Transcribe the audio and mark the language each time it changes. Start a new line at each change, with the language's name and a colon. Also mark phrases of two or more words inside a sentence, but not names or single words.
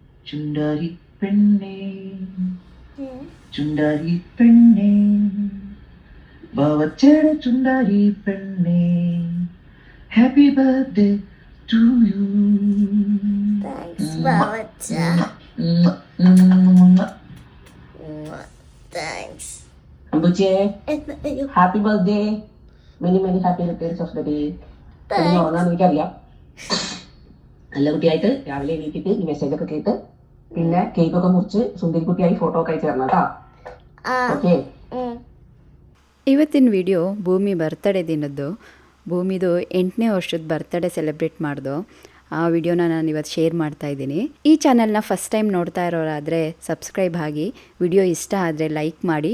Malayalam: ചുണ്ടാരി പെണ്ണേ ചുണ്ടാരി പെണ്ണേ ബാവച്ചേട ചുണ്ടാരി പെണ്ണേ
English: happy birthday to you. Thanks, Babacha. Thanks. അമ്പുച്ചേ happy birthday. many many happy returns of the day.
Malayalam: ഉറങ്ങാൻ എനിക്കറിയാം. നല്ല കുട്ടിയായിട്ട് രാവിലെ എണീറ്റിട്ട് ഈ മെസ്സേജ് ഒക്കെ കേട്ട് പിന്നെ കേക്കൊക്കെ മുറിച്ച് സുന്ദരിക്കുട്ടിയായി ഫോട്ടോ ഒക്കെ അയച്ചു തരണം കേട്ടോ.
Kannada: ಓಕೆ. ಇವತ್ತಿನ ವಿಡಿಯೋ ಭೂಮಿ ಬರ್ತಡೇ ದಿನದ್ದು. ಭೂಮಿದು 8ನೇ ವರ್ಷದ ಬರ್ತಡೇ ಸೆಲೆಬ್ರೇಟ್ ಮಾಡ್ದು. ಆ ವಿಡಿಯೋನ ನಾನು ಇವತ್ತು ಶೇರ್ ಮಾಡ್ತಾ ಇದ್ದೀನಿ. ಈ ಚಾನಲ್ನ
English: first time
Kannada: ನೋಡ್ತಾ ಇರೋರಾದರೆ ಸಬ್ಸ್ಕ್ರೈಬ್ ಆಗಿ, ವಿಡಿಯೋ ಇಷ್ಟ ಆದರೆ ಲೈಕ್ ಮಾಡಿ.